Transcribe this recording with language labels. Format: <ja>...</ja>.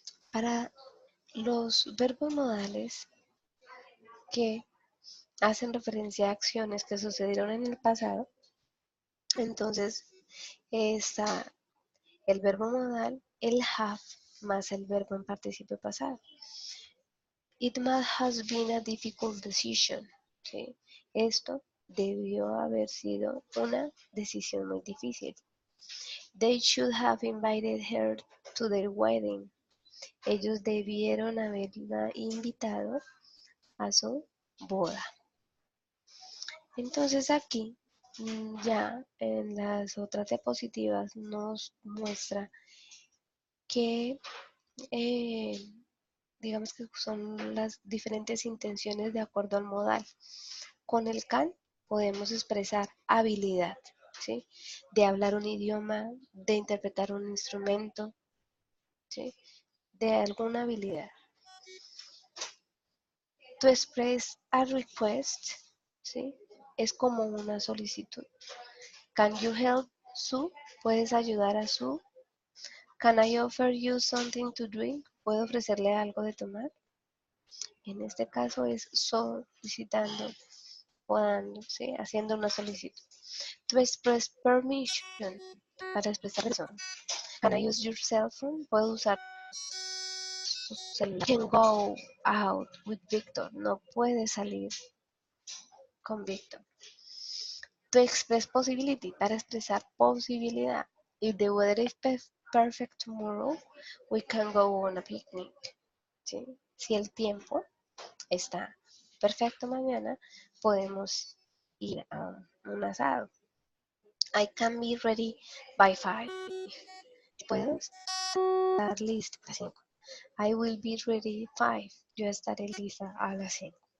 <es>Para los verbos modales que hacen referencia a acciones que sucedieron en el pasado, entonces está el verbo modal, el have, más el verbo en participio pasado.</es> <en>It must have been a difficult decision.</en> <es>¿Sí? Esto debió haber sido una decisión muy difícil.</es> <en>They should have invited her to their wedding.</en> <es>Ellos debieron haberla invitado a su boda. Entonces aquí ya en las otras diapositivas nos muestra que digamos que son las diferentes intenciones de acuerdo al modal. Con el can podemos expresar habilidad, ¿sí? De hablar un idioma, de interpretar un instrumento, ¿sí? De alguna habilidad.</es> <en>To express a request,</en> <es>¿sí? Es como una solicitud.</es> <en>Can you help Sue?</en> <es>¿Puedes ayudar a Sue?</es> <en>Can I offer you something to drink?</en> <es>¿Puedo ofrecerle algo de tomar? En este caso es solicitando o dando, ¿sí? Haciendo una solicitud.</es> <en>To express permission,</en> <es>para expresar permiso.</es> <en>Can I use your cell phone?</en> <es>¿Puedo usar su celular?</es> <en>Can go out with Victor.</en> <es>No puede salir con Victor.</es> <en>To express possibility,</en> <es>para expresar posibilidad.</es> <en>If the weather is perfect tomorrow, we can go on a picnic.</en> <es>¿Sí? Si el tiempo está perfecto mañana, podemos ir a un asado.</es> <en>I can be ready by 5.</en> <es>Puedo estar lista a las 5.</es> <en>I will be ready 5.</en> <es>Yo estaré lista a las 5.</es>